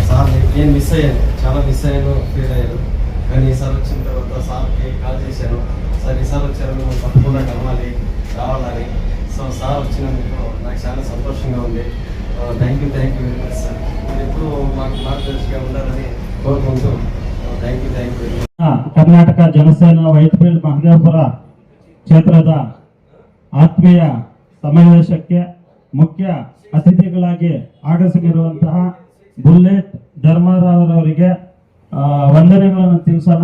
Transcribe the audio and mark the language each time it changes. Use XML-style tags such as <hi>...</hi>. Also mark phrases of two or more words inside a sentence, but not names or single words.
<te>సార్ నేను మిస్ అయ్యాను, చాలా మిస్ అయ్యాను, ఫీల్ అయ్యాను. కానీ ఈసారి వచ్చిన తర్వాత సార్కి కాల్ చేశాను. సార్ ఈసారి వచ్చారు మేము తప్పకుండా కలవాలి రావాలని. సో సార్ వచ్చినందుకు నాకు చాలా సంతోషంగా ఉంది.</te> <en>thank you very much sir.</en> <te>మీరు ఎప్పుడు మాకు మార్గదర్శిగా ఉండాలని కోరుకుంటూ</te> <en>thank you very much.</en> <kn>ಕರ್ನಾಟಕ ಜನಸೇನಾ ವೈಟ್ಫೀಲ್ಡ್ ಮಹದೇವಪುರ ಕ್ಷೇತ್ರದ ಆತ್ಮೀಯ ಸಮಾವೇಶಕ್ಕೆ ಮುಖ್ಯ ಅತಿಥಿಗಳಾಗಿ ಆಗಮಿಸಿರುವಂತಹ ಬುಲ್ಲೆಟ್ ಧರ್ಮರಾವ್ರವರಿಗೆ ವಂದನೆಗಳನ್ನು ತಿಳಿಸೋಣ.</kn>